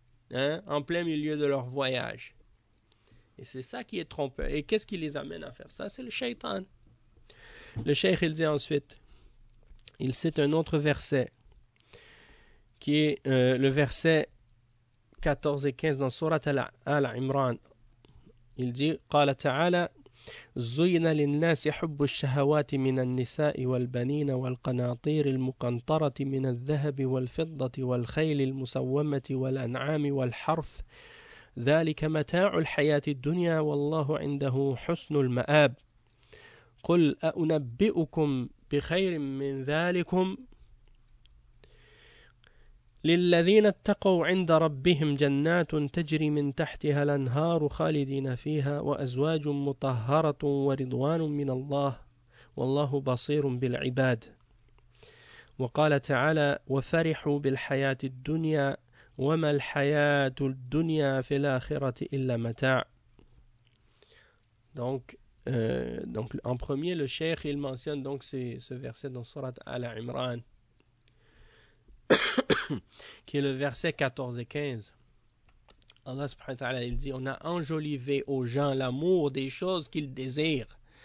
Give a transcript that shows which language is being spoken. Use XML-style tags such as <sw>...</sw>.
<fr>Hein, en plein milieu de leur voyage. Et c'est ça qui est trompeur. Et qu'est-ce qui les amène à faire ça? C'est le shaitan. Le cheikh, il dit ensuite, il cite un autre verset, qui est le verset 14 et 15 dans Surat Al-Imran. Il dit,</fr> <ar>« قال تعالى, زُيِّنَ لِلنَّاسِ حُبُّ الشَّهَوَاتِ مِنَ النِّسَاءِ وَالْبَنِينَ وَالْقَنَاطِيرِ الْمُقَنْطَرَةِ مِنَ الذَّهَبِ وَالْفِضَّةِ وَالْخَيْلِ الْمُسَوَّمَةِ وَالْأَنْعَامِ وَالْحَرْثِ ذَلِكَ مَتَاعُ الْحَيَاةِ الدُّنْيَا وَاللَّهُ عِنْدَهُ حُسْنُ الْمَآبِ قُلْ أَأُنَبِّئُكُمْ بِخَيْرٍ مِنْ ذَلِكُمْ للذين اتقوا عند ربهم جنات تجري من تحتها الأنهار خالدين فيها وأزواج مطهرة ورضوان من الله والله بصير بالعباد وقال تعالى وفرحوا بالحياة الدنيا وما الحياة الدنيا في الآخرة إلا متاع.</ar> <fr>Donc en premier, le cheikh, il mentionne donc ce verset dans sourate Al-Imran, qui est le verset 14 et 15. Allah, il dit, on a enjolivé aux gens l'amour des choses qu'ils désirent.</fr>